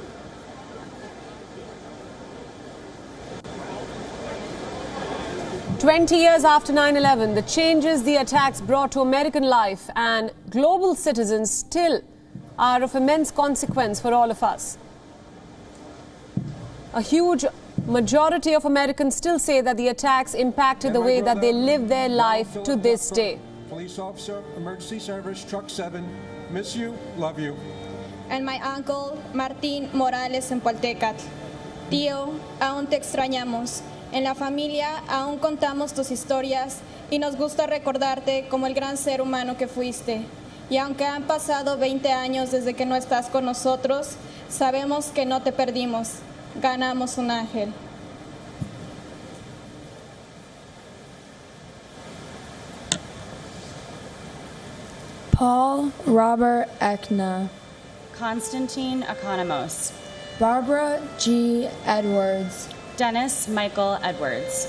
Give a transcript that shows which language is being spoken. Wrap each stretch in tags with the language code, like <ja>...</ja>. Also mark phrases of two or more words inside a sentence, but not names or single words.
<en>"20 years after 9/11, the changes the attacks brought to American life and global citizens still are of immense consequence for all of us. A huge majority of Americans still say that the attacks impacted the way that they live their life to this day. Police officer, emergency service, truck 7, miss you, love you. And my uncle,</en> <es>Martín Morales en Poltecatl. Tío, aún te extrañamos. En la familia aún contamos tus historias y nos gusta recordarte como el gran ser humano que fuiste. Y aunque han pasado 20 años desde que no estás con nosotros, sabemos que no te perdimos. Ganamos un ángel."</es> <en>Paul Robert Ekna, Konstantin Economos, Barbara G. Edwards, Dennis Michael Edwards,</en>